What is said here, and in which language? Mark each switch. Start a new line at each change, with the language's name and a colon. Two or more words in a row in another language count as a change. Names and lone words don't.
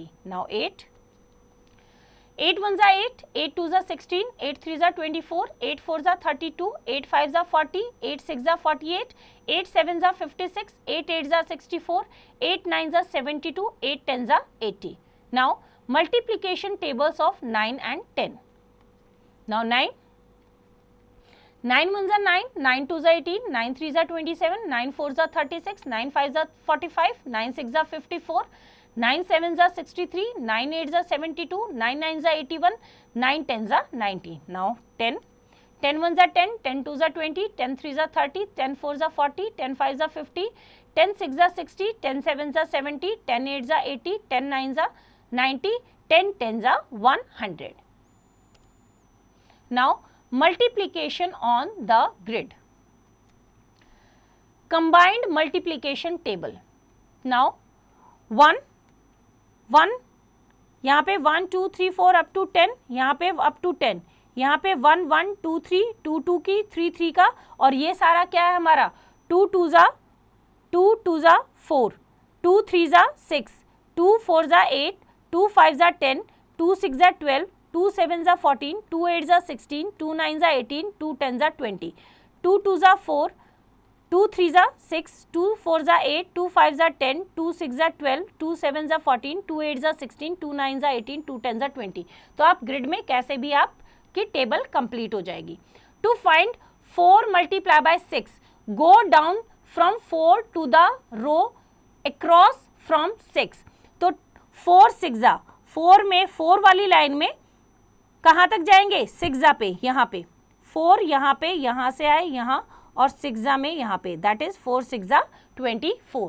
Hindi: नाउ 8 8 1 जा 8, 8 2 जा 16, 8 3 जा 24, 8 4 जा 32, 8 5 जा 40, 8 6 जा 48, 8 7 जा 56, 8 8 जा 64, 8 9 जा 72, 8 10 जा 80।
English: Now multiplication tables of 9 and 10.
Hindi: Now 9 1 जा 9, 9 2 जा 18, 9 3 जा 27, 9 4 जा 36, 9 5 जा 45, 9 6 जा 54, 9 7 जा 63, 9 8 जा 72, 9 9 जा 81, 9 10 जा 90। Now 10 1 जा 10, 10 2 जा 20, 10 3 जा 30, 10 4 जा 40, 10 5 जा 50, 10 6 जा 60, 10 7 जा 70, 10 8 जा 80, 10 9 जा 90, 10 10 जा 100।
English: Now multiplication on the grid. Combined multiplication table.
Hindi: Now 1 यहाँ पे 1 2 3 4
English: up to
Hindi: 10, यहाँ पे
English: up to
Hindi: 10, यहाँ पे 1 1 2 3 2 2 की 3 3 का, और ये सारा क्या है हमारा 2 2 जा 4, 2 3 जा 6, 2 4 जा 8, 2 5 जा 10, 2 6 जा 12, 2 7 जा 14, 2 8 जा 16, 2 9 जा 18, 2 10 जा 20, 2 2 जा 4, 2 3 जा 6, 2 4 जा 8, 2 5 जा 10, 2 6 जा 12, 2 7 जा 14, 2 8 जा 16, 2 9 जा 18, 2 10 जा 20। तो आप ग्रिड में कैसे भी आपकी टेबल कंप्लीट हो जाएगी।
English: To find 4 multiply by 6, go down from 4 to the row across from 6.
Hindi: तो 4 6 जा 4 में 4 वाली लाइन में कहाँ तक जाएंगे 6 जा पे, यहाँ पे 4, यहाँ पे, यहाँ से आए यहाँ, और 6 जा में यहाँ पे,
English: that is
Hindi: 4 6 जा 24।